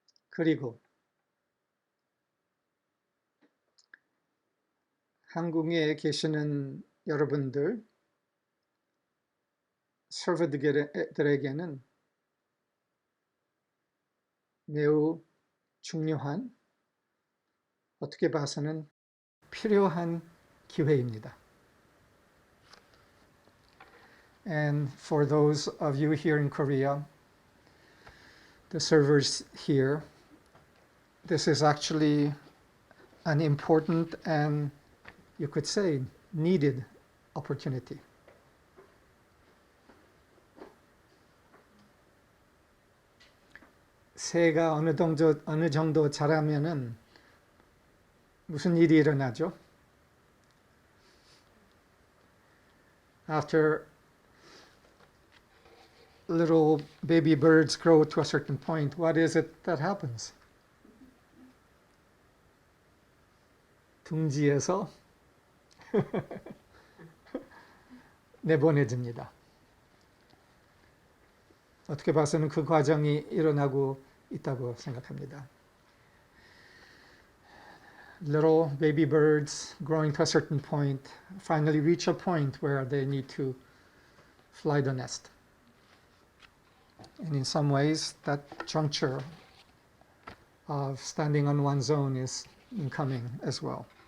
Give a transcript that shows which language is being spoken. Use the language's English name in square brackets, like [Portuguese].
[Korean] 그리고 한국에 계시는 여러분들, 서버들에게는 매우 중요한, 어떻게 봐서는 필요한 기회입니다. [English] And for those of you here in Korea, the servers here, this is actually an important and you could say needed opportunity. [Korean] 새가 어느 정도 자라면은 무슨 일이 일어나죠? [English] After little baby birds grow to a certain point, what is it that happens? [Korean] 둥지에서 내보내집니다. 어떻게 봐서는 그 과정이 일어나고 있다고 생각합니다. [English] Little baby birds growing to a certain point finally reach a point where they need to fly the nest. And in some ways, that juncture of standing on one's own is incoming as well.